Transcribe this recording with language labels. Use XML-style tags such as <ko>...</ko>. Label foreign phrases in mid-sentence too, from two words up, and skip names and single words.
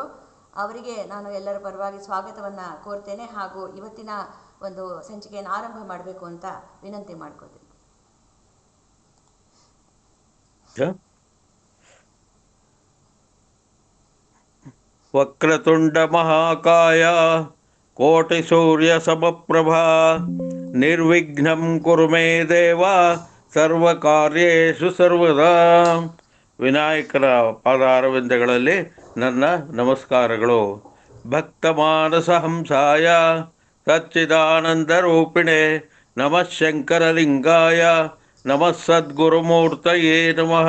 <kn>ಅವರಿಗೆ ನಾನು ಎಲ್ಲರ ಪರವಾಗಿ ಸ್ವಾಗತವನ್ನು ಕೋರ್ತೇನೆ ಹಾಗೂ ಇವತ್ತಿನ ಒಂದು ಸಂಚಿಕೆಯನ್ನು ಆರಂಭ ಮಾಡಬೇಕು ಅಂತ ವಿನಂತಿ ಮಾಡ್ಕೋತೀನಿ.</kn> <sa>ವಕ್ರತುಂಡ ಮಹಾಕಾಯ ಕೋಟಿ ಸೂರ್ಯ ಸಮಪ್ರಭಾ ನಿರ್ವಿಘ್ನಂ ಕುರು ಮೇ ದೇವ ಸರ್ವಕಾರ್ಯೇಷು ಸರ್ವದಾ.</sa> <kn>ವಿನಾಯಕನ ಪಾದಾರವಿಂದಗಳಲ್ಲಿ ನನ್ನ ನಮಸ್ಕಾರಗಳು.</kn> <sa>ಭಕ್ತಮಾನಸ ಹಂಸಾಯ ಸಚ್ಚಿದಾನಂದರೂಪಿಣೆ ನಮಃ ಶಂಕರಲಿಂಗಾಯ ನಮಃ ಸದ್ಗುರುಮೂರ್ತಯೇ ನಮಃ.</sa>